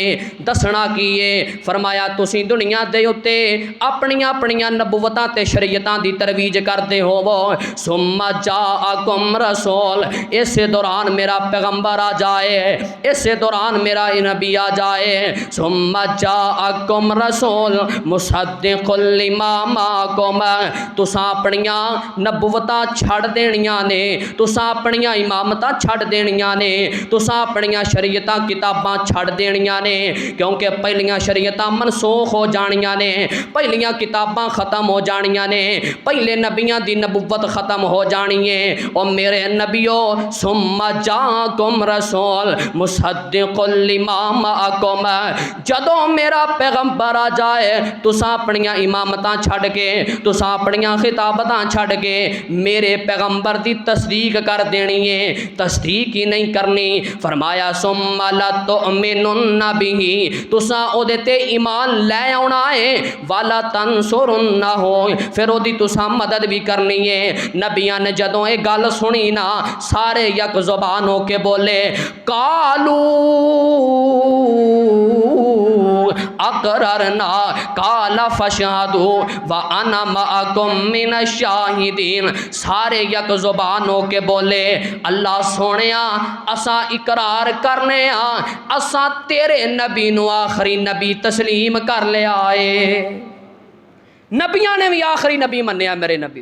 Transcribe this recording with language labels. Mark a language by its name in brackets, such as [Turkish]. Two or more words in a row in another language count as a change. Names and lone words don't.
[Punjabi] دسنا کیہ? فرمایا تسی دنیا دے اتے اپنیاں اپنیاں نبوتاں تے شریعتاں دی ترویج کرتے ہووو. [Arabic] ثم جاءكم رسول, [Punjabi] اس دوران میرا پیغمبر آ جائے، اس دوران میرا نبی آ جائے. [Arabic] ثم جاءكم رسول مصدق لما معكم, [Punjabi] تساں اپنیاں نبوتاں چھڈ دینیاں نے، تساں اپنیاں امامتاں چھڈ دینیاں نے، تساں اپنیاں شریعتاں کتاباں چھڈ دینیاں نے، کیونکہ پہلیاں شریعتاں منسوخ ہو جانیاں نے، پہلیاں کتاباں ختم ہو جانیاں نے، پہلے نبیاں دی نبوت ختم ہو جانی ہے. اور میرے نبیو [Arabic] ثم جاءكم رسول مصدق لما معكم, [Punjabi] جدوں میرا پیغمبر آ جائے تساں اپنیاں امامتاں چھڈ کے، تساں اپنیاں خطابتاں چھڈ کے میرے پیغمبر دی تصدیق کر دینی ہے، تصدیق ہی نہیں کرنی. [Arabic] فرمایا ثم لتؤمنن به, [Punjabi] تساں اوہدے تے ایمان لے آؤنا ہے, [Arabic] ولا تنصرنه, [Punjabi] پھر اوہدی تساں مدد بھی کرنی ہے. نبیاں نے جدوں یہ گل سنی نا سارے یک زبان ہوکے بولے [Arabic] قالوا أقررنا قال فاشهدوا و أنا معكم من الشاهدين. [Punjabi] سارے یک زبان ہوکے بولے اللہ سوہنیا اساں اقرار کرنے اساں تیرے نبی نوں آخری نبی تسلیم کر لیا ہے. نبیاں نے بھی آخری نبی منیا میرے نبی.